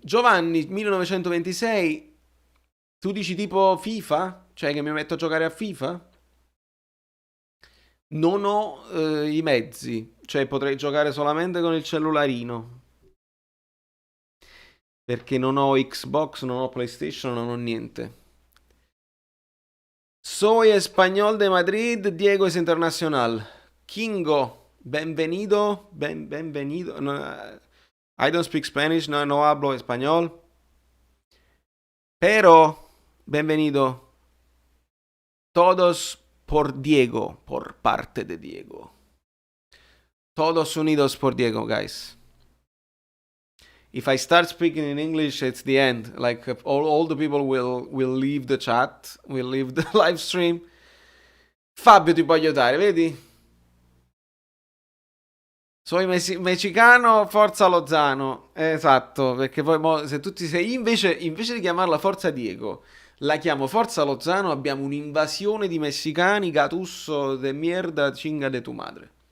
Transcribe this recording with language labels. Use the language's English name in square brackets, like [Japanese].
[Italian] Giovanni, 1926, tu dici tipo FIFA? Cioè che mi metto a giocare a FIFA? Non ho i mezzi, cioè potrei giocare solamente con il cellularino. Perché non ho Xbox, non ho PlayStation, non ho niente. [Spanish] Soy español de Madrid, Diego es internacional. Kingo, benvenido, benvenido. [English] No, I don't speak Spanish, [Spanish] no hablo español. Pero, benvenido. Todos por Diego, por parte de Diego. Todos unidos por Diego, guys. [English] If I start speaking in English, it's the end. Like all the people will leave the chat, will leave the live stream. [Italian] Fabio ti può aiutare, vedi? [Spanish] Soy messicano, [Italian] Forza Lozano. Esatto, perché poi se tutti sei invece di chiamarla Forza Diego, la chiamo Forza Lozano, abbiamo un'invasione di messicani, [Spanish] Gatusso de mierda, chinga de tu madre.